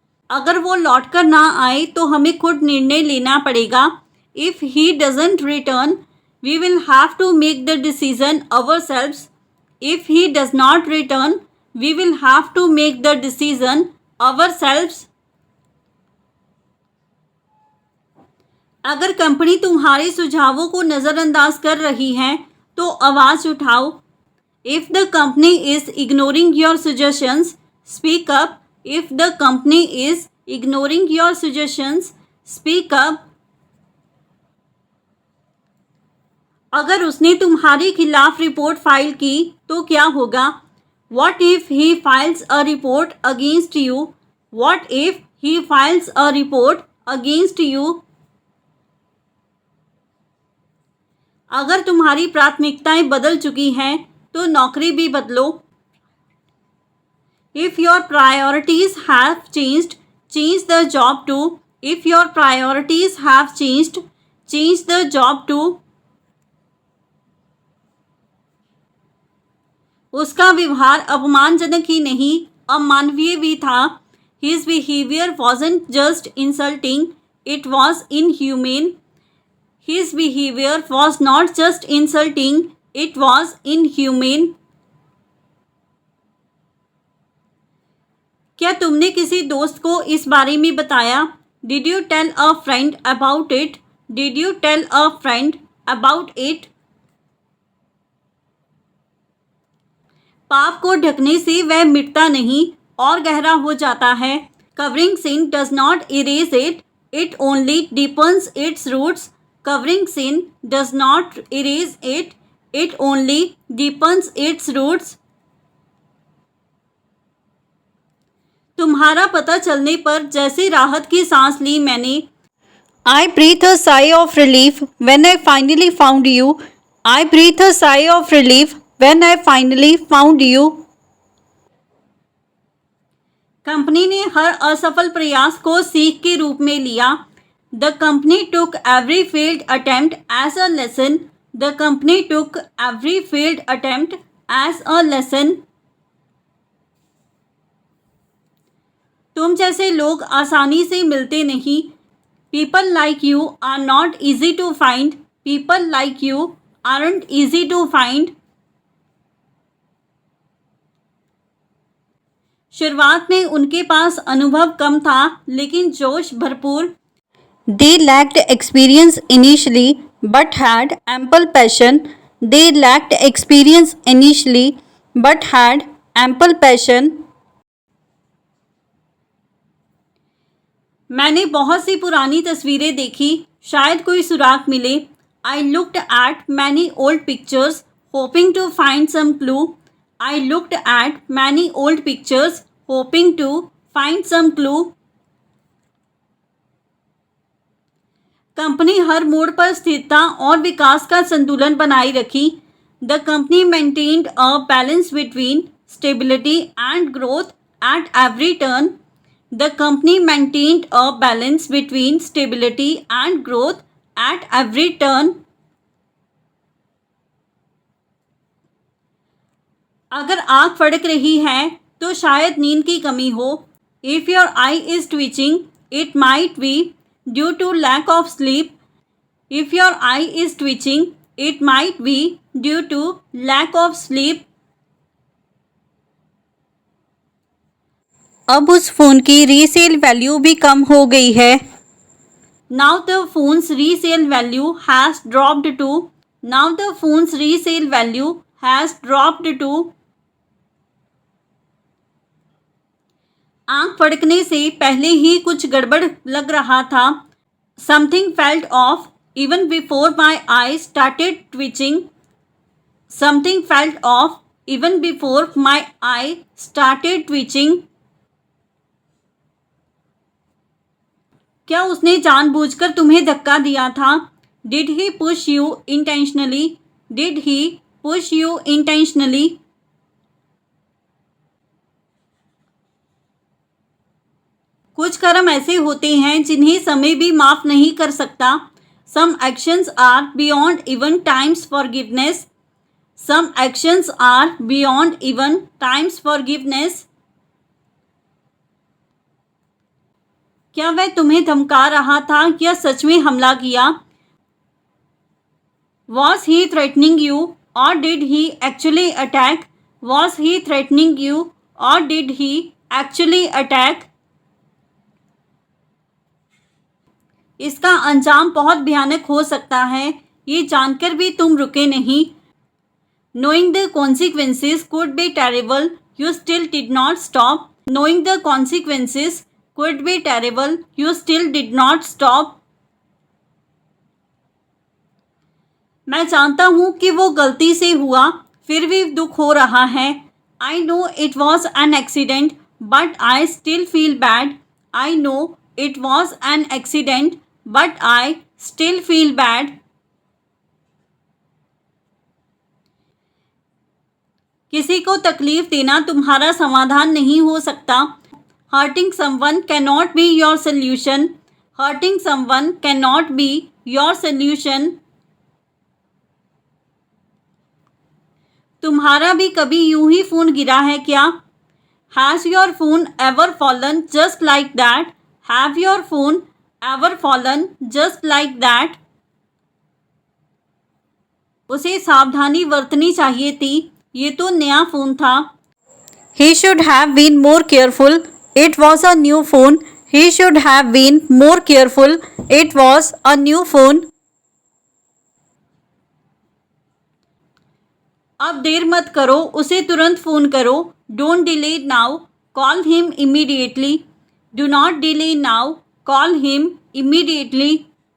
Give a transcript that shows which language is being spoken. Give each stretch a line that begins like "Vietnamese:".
Hindi: अगर वो लौट कर ना आए तो हमें खुद निर्णय लेना पड़ेगा.
English: If he doesn't return, we will have to make the decision ourselves. If he does not return, we will have to make the decision ourselves.
Hindi: अगर कंपनी तुम्हारे सुझावों को नज़रअंदाज कर रही है तो आवाज़ उठाओ.
English: If the company is ignoring your suggestions, speak up. If the company is ignoring your suggestions, speak up.
Hindi: अगर उसने तुम्हारे खिलाफ रिपोर्ट फाइल की तो क्या होगा?
English: What if he files a report against you? What if he files a report against you?
Hindi: अगर तुम्हारी प्राथमिकताएं बदल चुकी हैं तो नौकरी भी बदलो.
English: If your priorities have changed, change the job too. If your priorities have changed, change the job too.
Hindi: उसका व्यवहार अपमानजनक ही नहीं, अमानवीय भी था.
English: His behavior wasn't just insulting, it was inhumane. His behavior was not just insulting, it was inhumane.
Hindi: क्या तुमने किसी दोस्त को इस बारे में बताया?
English: Did you tell a friend about it? Did you tell a friend about it?
Hindi: पाप को ढकने से वह मिटता नहीं और गहरा हो जाता है.
English: Covering sin does not erase it, it only deepens its roots. Covering sin does not erase it, it only deepens its roots.
Hindi: तुम्हारा पता चलने पर जैसे राहत की सांस ली मैंने.
English: I breathed a sigh of relief when I finally found you. I breathed a sigh of relief when I finally found you.
Hindi: Company ने हर असफल प्रयास को सीख के रूप में लिया.
English: The company took every failed attempt as a lesson. The company took every failed attempt as a lesson.
Hindi: तुम जैसे लोग आसानी से मिलते नहीं.
English: People like you are not easy to find. People like you aren't easy to find.
Hindi: शुरुआत में उनके पास अनुभव कम था लेकिन जोश भरपूर.
English: They lacked experience initially but had ample passion. They lacked experience initially but had ample passion.
Hindi: मैंने बहुत सी पुरानी तस्वीरें देखी, शायद कोई सुराग मिले.
English: I looked at many old pictures hoping to find some clue. I looked at many old pictures hoping to find some clue.
Hindi: Company हर मोड़ पर स्थिरता और विकास का संतुलन बनाए रखी.
English: The company maintained a balance between stability and growth at every turn. The company maintained a balance between stability and growth at every turn.
Hindi: अगर आँख फड़क रही है तो शायद नींद की कमी हो.
English: If your eye is twitching it might be due to lack of sleep. If your eye is twitching, it might be due to lack of sleep.
Hindi: अब उस फ़ोन की रीसेल वैल्यू भी कम हो गई है.
English: Now the phone's resale value has dropped to. Now the phone's resale value has dropped to.
Hindi: आँख फड़कने से पहले ही कुछ गड़बड़ लग रहा था.
English: Something felt off even before my eyes started twitching. Something felt off even before my eye started twitching.
Hindi: क्या उसने जानबूझकर तुम्हें धक्का दिया था?
English: Did he push you intentionally? Did he push you intentionally?
Hindi: कुछ कर्म ऐसे होते हैं जिन्हें समय भी माफ़ नहीं कर सकता.
English: Some actions are beyond even time's forgiveness. Some actions are beyond even time's forgiveness.
Hindi: क्या वह तुम्हें धमका रहा था या सच में हमला किया?
English: Was he threatening you or did he actually attack? Was he threatening you or did he actually attack?
Hindi: इसका अंजाम बहुत भयानक हो सकता है, ये जानकर भी तुम रुके नहीं.
English: Knowing the consequences could be terrible, you still did not stop. Knowing the consequences could be terrible, you still did not stop.
Hindi: मैं जानता हूँ कि वो गलती से हुआ, फिर भी दुख हो रहा है.
English: I know it was an accident, but I still feel bad. I know it was an accident, but I still feel bad.
Hindi: किसी को तकलीफ देना तुम्हारा समाधान नहीं हो सकता.
English: Hurting someone cannot be your solution. Hurting someone cannot be your solution.
Hindi: तुम्हारा भी कभी यूं ही फ़ोन गिरा है क्या?
English: Has your phone ever fallen just like that? Have your phone ever fallen just like that?
Hindi: उसे सावधानी बरतनी चाहिए थी, ये तो नया फ़ोन था.
English: He should have been more careful. It was a new phone. He should have been more careful. It was a new phone.
Hindi: अब देर मत करो, उसे तुरंत फ़ोन करो.
English: Don't delay now. Call him immediately. Do not delay now. Call him immediately.